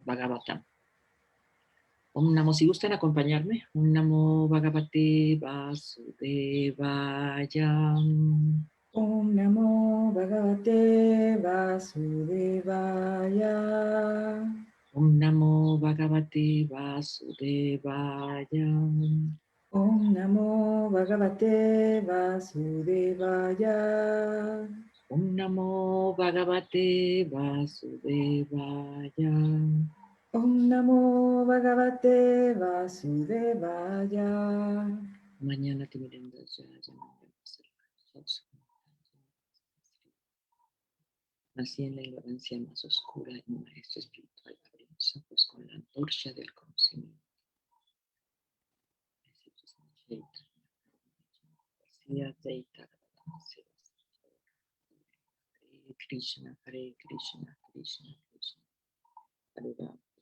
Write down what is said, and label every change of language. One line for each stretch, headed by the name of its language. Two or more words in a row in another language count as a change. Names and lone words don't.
Sanskrit: Bhagavatam. Om Namo,
Spanish: si gustan acompañarme.
Sanskrit: Om Namo Bhagavate Vasudevaya. Om Namo Bhagavate Vasudevaya. Om Namo Bhagavate Vasudevaya. Om Namo Bhagavate Vasudevaya. Om Namo Bhagavate Vasudevaya. Om Namo Bhagavate Vasudevaya.
Spanish: Mañana te mirendas ya. Así en la ignorancia más oscura, el maestro espiritual abre los ojos con la antorcha del conocimiento.
Sanskrit: Krishna, Hare Krishna, Krishna, Krishna, Hare Rama.